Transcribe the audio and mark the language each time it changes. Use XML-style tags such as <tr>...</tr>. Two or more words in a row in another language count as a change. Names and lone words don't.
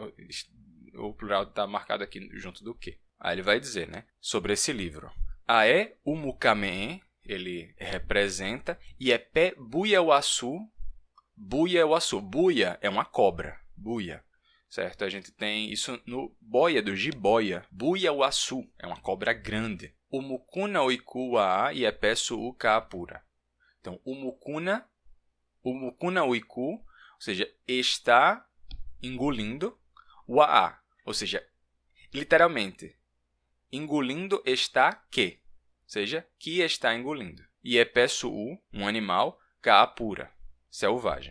<pt>O plural está marcado aqui junto do que. Aí ele vai dizer, né, sobre esse livro.</pt> <yrl>Ae umukame,</yrl> <pt>ele representa,</pt> <yrl>Iepe buiawasu.</yrl> <pt>Buiawasu. Buia é uma cobra. Buia. Certo? A gente tem isso no boia do jiboia. Buiawasu é uma cobra grande.</pt> <yrl>Umukuna oiku wa Iepe suu kaapura.</yrl> <pt>Então,</pt> <yrl>umukuna oiku,</yrl> <pt>ou seja, está engolindo wa, ou seja, literalmente, engolindo está que, ou seja, que está engolindo.</pt> <yrl>Iepe suu,</yrl> <pt>um animal, kaapura, selvagem.</pt>